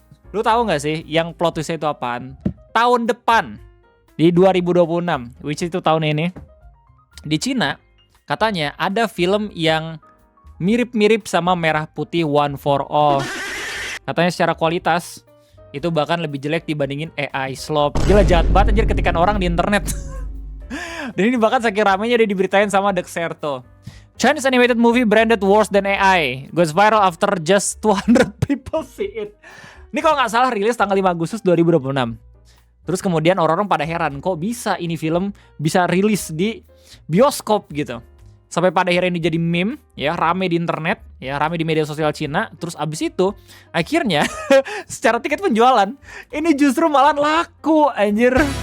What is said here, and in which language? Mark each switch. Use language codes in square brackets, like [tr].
[id] Lu tahu gak sih yang plot twistnya itu apaan? Tahun depan di 2026, which itu tahun ini, di Cina katanya ada film yang mirip-mirip sama Merah Putih One for All. Katanya secara kualitas itu bahkan lebih jelek dibandingin AI Slop. Gila, jahat banget anjir ketikan orang di internet. Dan ini bahkan saking ramenya dia diberitain sama Dexerto. [en] Chinese animated movie branded worse than AI goes viral after just 200 people see it. [id] Ini kalau nggak salah rilis tanggal 5 Agustus 2026. Terus kemudian orang-orang pada heran, kok bisa ini film bisa rilis di bioskop gitu. Sampai pada akhirnya ini jadi meme, ya, rame di internet, ya, rame di media sosial Cina. Terus abis itu, akhirnya secara tiket penjualan, ini justru malah laku, anjir.